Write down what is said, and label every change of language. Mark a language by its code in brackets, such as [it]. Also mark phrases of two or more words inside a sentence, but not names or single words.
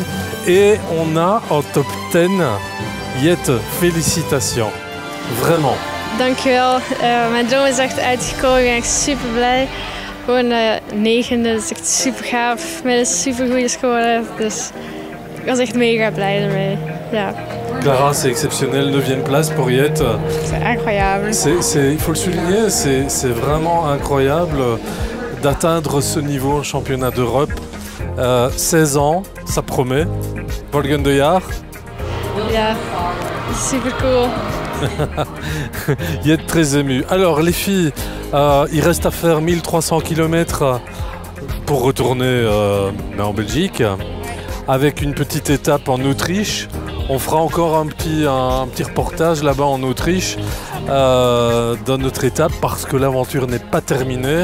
[fr] Et on a en top 10 Yet, félicitations. Vraiment. [nl] Dankjewel. Mijn droom is echt uitgekomen. Ik ben echt super blij. Gewoon negende, dat is echt super gaaf. Met een super goede score. Dus ik was echt mega blij ermee. Ja. [fr] Clara, c'est exceptionnel, 9e place pour Yet. C'est incroyable. Il faut le souligner, c'est vraiment incroyable d'atteindre ce niveau en championnat d'Europe. 16 ans, ça promet. [nl] Volgen de Jaar. Ja, super cool. [fr] Yet très ému. Alors les filles, il reste à faire 1300 km pour retourner en Belgique, avec une petite étape en Autriche. On fera encore un petit reportage là-bas en Autriche dans notre étape parce que l'aventure n'est pas terminée.